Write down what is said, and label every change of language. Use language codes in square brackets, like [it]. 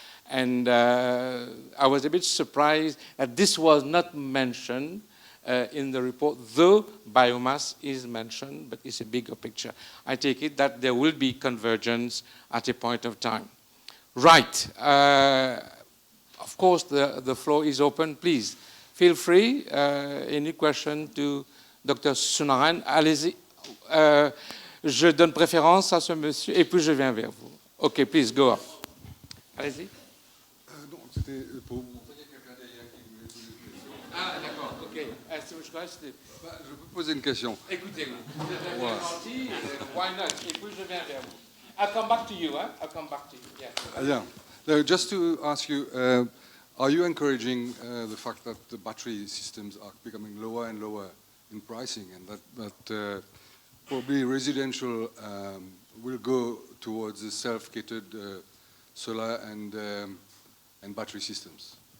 [en] And I was a bit surprised that this was not mentioned in the report, though biomass is mentioned, but it's a bigger picture. I take it that there will be convergence at a point of time. Right. Of course, the floor is open. Please, feel free. Any question to Dr Soonarane? [fr] Allez-y. Je donne préférence à ce monsieur, et puis je viens vers vous. [en] OK, please, go on. [fr] Allez-y. Non, c'était pour vous montrer quelqu'un derrière qui voulait poser une question. Ah, d'accord, OK. Je peux poser une question. Écoutez-vous. Vous êtes gentil, [en] why not? [fr] Et puis je viens vers vous. [en] I'll come back to you, huh? I'll come back to you. Yeah. No, just to ask you, are you encouraging the fact that the battery systems are becoming lower and lower in pricing, and that probably residential will go towards the self-catered solar and battery systems?